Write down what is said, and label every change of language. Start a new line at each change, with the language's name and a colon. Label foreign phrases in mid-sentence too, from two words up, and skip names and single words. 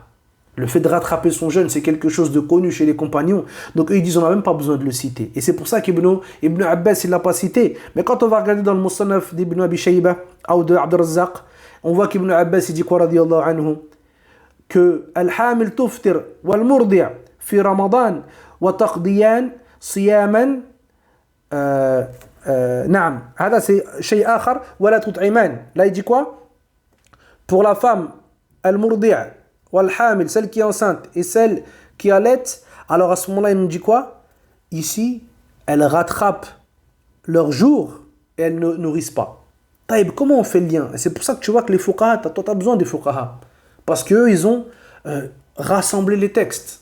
French: Le fait de rattraper son jeûne, c'est quelque chose de connu chez les compagnons. Donc eux, ils disent, on n'a même pas besoin de le citer. Et c'est pour ça qu'Ibn Abbas, il ne l'a pas cité. Mais quand on va regarder dans le Musannaf d'Ibn Abi Shayba, ou de Abd al-Razzaq, on voit qu'Ibn Abbas, il dit quoi,
Arabic: رضي الله عنه,
French: que
Arabic: الحامل تفطر والمرضع في رمضان وتقضيان صياما نعم.
French: Hada c'est
Arabic: شيء آخر ولا تطعمان.
French: Là, il dit quoi? Pour la femme,
Arabic: المرضع والحامل,
French: celle qui est enceinte et celle qui allait, alors à ce moment-là, il nous dit quoi? Ici, elles rattrapent leur jour et elles ne nourrissent pas. Taïb, comment on fait le lien? Et c'est pour ça que tu vois que les fuqaha, toi tu as besoin des fuqaha. Parce qu'eux, ils ont rassemblé les textes.